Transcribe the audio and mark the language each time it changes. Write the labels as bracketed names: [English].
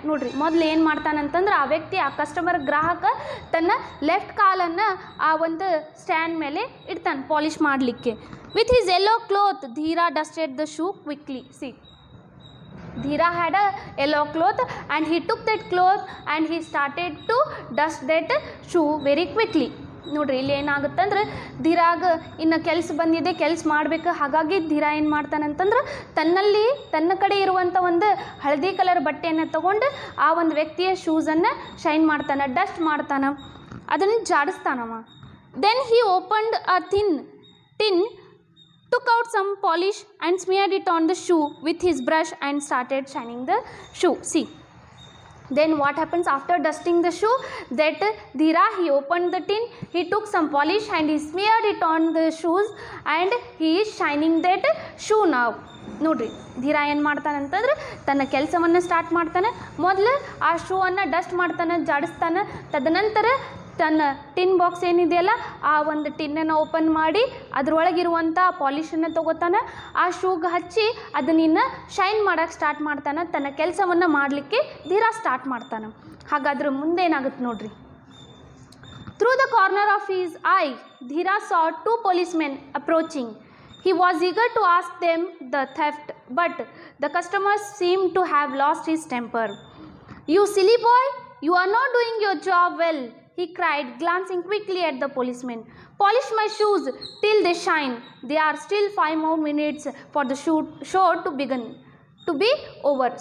[Kannada] ನೋಡ್ರಿ, ಮೊದಲು ಏನು ಮಾಡ್ತಾನಂತಂದ್ರೆ ಆ ವ್ಯಕ್ತಿ, ಆ ಕಸ್ಟಮರ್ ಗ್ರಾಹಕ ತನ್ನ ಲೆಫ್ಟ್ ಕಾಲನ್ನು ಆ ಒಂದು ಸ್ಟ್ಯಾಂಡ್ ಮೇಲೆ ಇಡ್ತಾನೆ ಪಾಲಿಷ್ ಮಾಡಲಿಕ್ಕೆ. [English] With his yellow cloth Dhira dusted the shoe quickly. See, Dhira had a yellow cloth and he took that cloth and he started to dust that shoe very quickly. [Kannada] ನೋಡ್ರಿ, ಇಲ್ಲಿ ಏನಾಗುತ್ತಂದ್ರೆ ಧೀರಾಗ ಇನ್ನು ಕೆಲಸ ಬಂದಿದೆ, ಕೆಲಸ ಮಾಡಬೇಕು. ಹಾಗಾಗಿ ಧೀರ ಏನು ಮಾಡ್ತಾನಂತಂದ್ರೆ ತನ್ನ ಕಡೆ ಇರುವಂಥ ಒಂದು ಹಳದಿ ಕಲರ್ ಬಟ್ಟೆಯನ್ನು ತೊಗೊಂಡು ಆ ಒಂದು ವ್ಯಕ್ತಿಯ ಶೂಸನ್ನು ಶೈನ್ ಮಾಡ್ತಾನೆ, ಡಸ್ಟ್ ಮಾಡ್ತಾನೆ, ಅದನ್ನು ಜಾಡಿಸ್ತಾನವ. [English] Then he opened a tin, took out some polish and smeared it on the shoe with his brush and started shining the shoe. See, then what happens after dusting the shoe? That Dhira, he opened the tin, he took some polish and he smeared it on the shoes and he is shining that shoe now. [Kannada] ನೋಡ್ರಿ, ಧೀರ ಏನು ಮಾಡ್ತಾನಂತಂದ್ರೆ ತನ್ನ ಕೆಲಸವನ್ನು start ಮಾಡ್ತಾನೆ. ಮೊದಲು ಆ ಶೂವನ್ನು dust ಮಾಡ್ತಾನೆ, ಜಾಡಿಸ್ತಾನೆ. ತದನಂತರ ತನ್ನ ಟಿನ್ ಬಾಕ್ಸ್ ಏನಿದೆಯಲ್ಲ ಆ ಒಂದು ಟಿನ್ನನ್ನು ಓಪನ್ ಮಾಡಿ ಅದರೊಳಗಿರುವಂಥ ಪಾಲಿಷನ್ನು ತೊಗೋತಾನೆ, ಆ ಶೂಗೆ ಹಚ್ಚಿ ಅದನ್ನ ಶೈನ್ ಮಾಡೋಕ್ಕೆ ಸ್ಟಾರ್ಟ್ ಮಾಡ್ತಾನೆ. ತನ್ನ ಕೆಲಸವನ್ನು ಮಾಡಲಿಕ್ಕೆ ಧೀರ ಸ್ಟಾರ್ಟ್ ಮಾಡ್ತಾನೆ. ಹಾಗಾದ್ರೆ ಮುಂದೇನಾಗುತ್ತೆ ನೋಡ್ರಿ. [English] Through the corner of his eye Dhira saw 2 policemen approaching. He was eager to ask them the theft, but the customers seemed to have lost his temper. "You silly boy, you are not doing your job well," he cried, glancing quickly at the policeman. "Polish my shoes till they shine. There are still 5 more minutes for the show to be over.